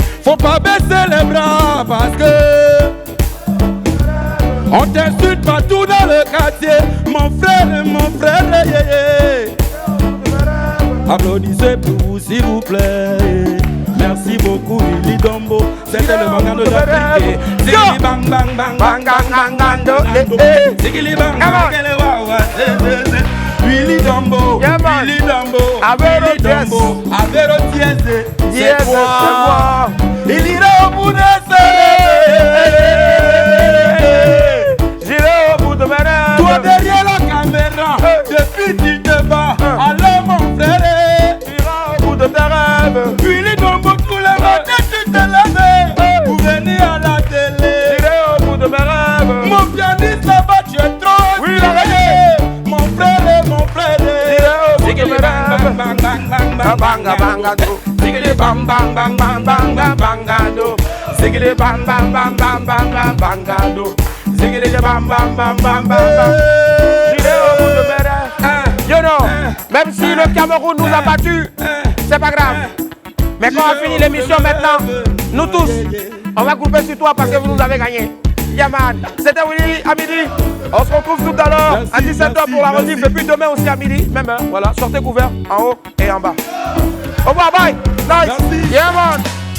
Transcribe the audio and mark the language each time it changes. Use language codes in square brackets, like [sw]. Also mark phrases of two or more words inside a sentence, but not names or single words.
[fr] Faut pas baisser les bras parce que on t'insulte partout dans le quartier. Mon frère, yeah. Applaudissez pour vous s'il vous plaît. Merci beaucoup Willy Dombo. C'était le Bangando d'Afrique. Zigili bang bang. Zigili bang bang. Willy Dombo, Avéro Jazz, c'est moi. Il ira au bout de ses rêves. J'irai au bout de mes rêves. Toi derrière la caméra, depuis tu te bats. Alors mon frère, j'irai au bout de tes rêves. Willy Dombo, tous les matins tu te lèves pour venir à la télé. J'irai au bout de mes rêves. Mon pianiste là-bas, tu es trop. Oui, la reggae. Mon frère. Zigili bang bangando. Zigili bang bangando. Zigili bang bangando. Zigili bang. J'irai au bout de mes rêves. [en] You know, [fr] même si le Cameroun nous a battus, c'est pas grave. Mais quand on finit l'émission maintenant, nous tous, on va couper sur toi parce que vous nous avez gagné. [en] Yeah man, [fr] c'était Willy à midi. On se retrouve tout à l'heure à 17h pour la rediff. Et puis demain aussi à midi, même heure. Voilà, sortez couverts en haut et en bas. Au revoir, [en] bye. Nice. Yeah man.